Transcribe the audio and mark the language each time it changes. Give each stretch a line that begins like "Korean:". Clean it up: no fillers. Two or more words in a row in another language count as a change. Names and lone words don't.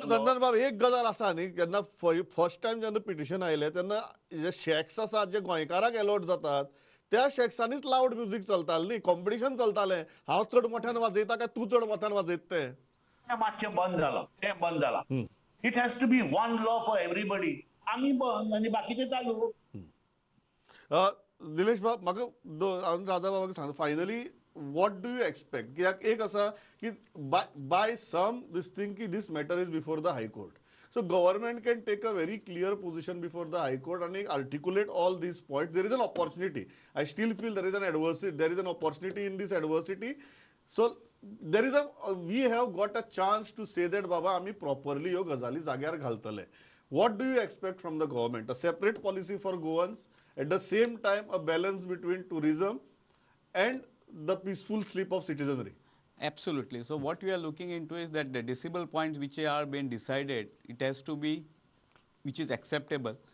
Konkani: लागलो. नंदन बाब एक गजाल आसा न्ही, केन्ना
English: first time
Konkani: जेन्ना पिटिशन आयलें तेन्ना जे शॅक्स आसात जे गोंयकाराक अलॉट जातात त्या शॅक्सांनीच लावड म्युजीक चलतालें न्ही, कॉम्पिटिशन चलतालें हांव चड मोठ्यान वाजयता काय तूं चड मोठ्यान वाजयता तें. तें मातशें बंद जालां, तें बंद जालां.
English: it has to be one law for everybody.
Konkani: आमी बंद आनी बाकीचे चालू. निलेश बाब म्हाका हांव राधा बाबाक सांगता
English: finally what do you expect,
Konkani: कित्याक एक आसा की
English: by some this thing की this matter is before the High Court. So government can take a very clear position before the High Court and articulate all these points. There is an opportunity. I still feel there is an adversity. There is an opportunity in this adversity. So there is we have got a chance to say that Baba
Konkani: आम्ही properly यो गजाली जाग्यार घालतले.
English: What do you expect from the government? A separate policy for Goans, at the same time a balance between tourism and the peaceful sleep of citizenry. Absolutely. So what we are looking into is that the decibel points which are being decided, it has to be which is acceptable.